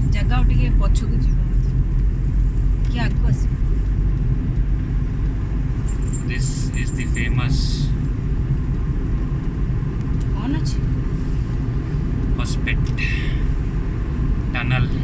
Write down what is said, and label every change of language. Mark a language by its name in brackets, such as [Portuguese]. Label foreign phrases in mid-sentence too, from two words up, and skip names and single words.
[Odia] ଜାଗା ଆଉ ଟିକେ ପଛକୁ ଯିବ କି ଆଗକୁ ଆସିବ। [English] This is the famous [Odia] କ'ଣ ଅଛି? [English] Hospet tunnel.